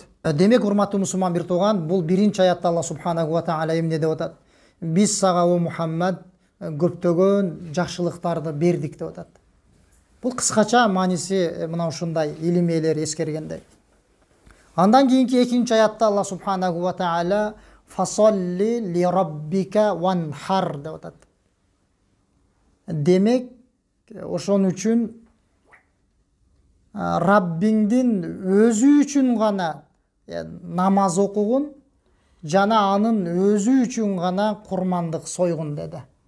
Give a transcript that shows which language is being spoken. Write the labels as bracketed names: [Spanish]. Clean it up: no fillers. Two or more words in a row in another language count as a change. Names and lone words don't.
[Kyrgyz] Демек, урматтуу мусулман бир тууган, бул биринчи аятта Алла [Arabic] سبحانه وتعالى [Kyrgyz] эмне деп атат? Биз сага о Мухаммад көптөгөн жакшылыктарды бердик деп атат. Бул кыскача мааниси мына ушундай, илим ээлери эскергендей. Андан кийинки экинчи аятта Алла [Arabic] سبحانه وتعالى فصل لربك وانحر [Kyrgyz] деп атат. Демек, ошон үчүн Раббиңдин өзү үчүн гана намаз окугун, жана анын өзү үчүн гана курмандык сойгун деди.